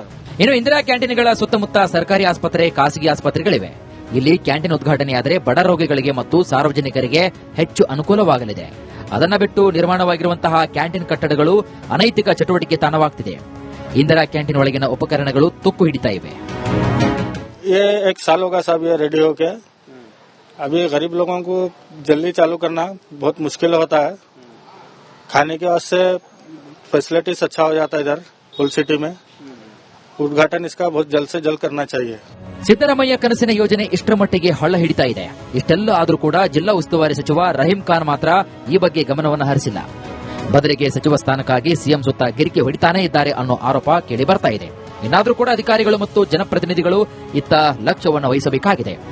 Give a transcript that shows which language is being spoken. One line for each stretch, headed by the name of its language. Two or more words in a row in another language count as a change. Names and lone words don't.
Kannada: ಇನ್ನು ಇಂದಿರಾ ಕ್ಯಾಂಟೀನ್ಗಳ ಸುತ್ತಮುತ್ತ ಸರ್ಕಾರಿ ಆಸ್ಪತ್ರೆ, ಖಾಸಗಿ ಆಸ್ಪತ್ರೆಗಳಿವೆ. ಇಲ್ಲಿ ಕ್ಯಾಂಟೀನ್ ಉದ್ಘಾಟನೆಯಾದರೆ ಬಡ ರೋಗಿಗಳಿಗೆ ಮತ್ತು ಸಾರ್ವಜನಿಕರಿಗೆ ಹೆಚ್ಚು ಅನುಕೂಲವಾಗಲಿದೆ. ಅದನ್ನ ಬಿಟ್ಟು ನಿರ್ಮಾಣವಾಗಿರುವಂತಹ ಕ್ಯಾಂಟೀನ್ ಕಟ್ಟಡಗಳು ಅನೈತಿಕ ಚಟುವಟಿಕೆ ತಾಣವಾಗ್ತಿದೆ. ಇಂದಿರಾ ಕ್ಯಾಂಟೀನ್ ಒಳಗಿನ ಉಪಕರಣಗಳು ತುಕ್ಕು ಹಿಡಿತಾ ಇವೆ.
Hindi: ये 1 साल होगा साहब ये रेडी होके. अभी गरीब लोगों को जल्दी चालू करना बहुत मुश्किल होता है. खाने के वास्ते फैसिलिटीज अच्छा हो जाता है इधर फुल सिटी में. उद्घाटन इसका बहुत जल्द से जल्द करना चाहिए.
Kannada: ಸಿದ್ದರಾಮಯ್ಯ ಕನಸಿನ ಯೋಜನೆ ಇಷ್ಟರ ಮಟ್ಟಿಗೆ ಹಳ್ಳ ಹಿಡಿತಾ ಇದೆ. ಇಷ್ಟೆಲ್ಲ ಆದರೂ ಕೂಡ ಜಿಲ್ಲಾ ಉಸ್ತುವಾರಿ ಸಚಿವ ರಹೀಂ ಖಾನ್ ಮಾತ್ರ ಈ ಬಗ್ಗೆ ಗಮನವನ್ನು ಹರಿಸಿಲ್ಲ. ಬದಲಿಗೆ ಸಚಿವ ಸ್ಥಾನಕ್ಕಾಗಿ ಸಿಎಂ ಸುತ್ತ ಗಿರಿಕೆ ಹೊಡಿತಾನೇ ಇದ್ದಾರೆ ಅನ್ನೋ ಆರೋಪ ಕೇಳಿ ಬರ್ತಾ ಇದೆ. ಇನ್ನಾದರೂ ಕೂಡ ಅಧಿಕಾರಿಗಳು ಮತ್ತು ಜನಪ್ರತಿನಿಧಿಗಳು ಇತ್ತ ಲಕ್ಷ್ಯವನ್ನು ವಹಿಸಬೇಕಾಗಿದೆ.